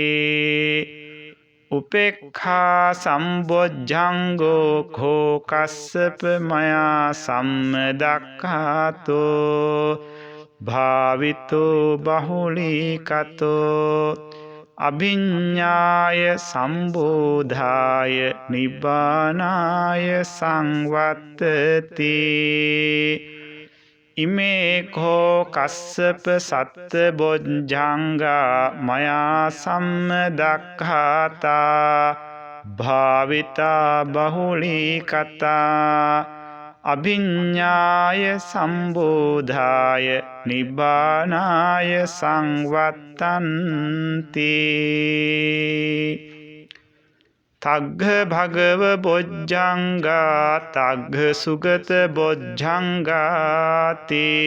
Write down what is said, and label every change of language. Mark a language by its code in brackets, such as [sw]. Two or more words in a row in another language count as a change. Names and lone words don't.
[pi] උපේක්ඛා සම්බොජ්ජංගෝ කෝ කස්සප මයා සම්මදක්ඛාතෝ භාවිතෝ බහුලී කතෝ අභිඤ්ඤාය සම්බෝධාය නිබ්බානාය සංවත්තති ඉමේ කෝ කස්සප සත්ත බොජ්ජංගා මයා සම්මදක්ඛාතා භාවිතා බහුලී කතා අභිඤ්ඤාය සම්බෝධාය නිබ්බානාය සංවත්තන්ති තග්ග භගව බොජ්ජංගා තග්ග සුගත බොජ්ජංගාති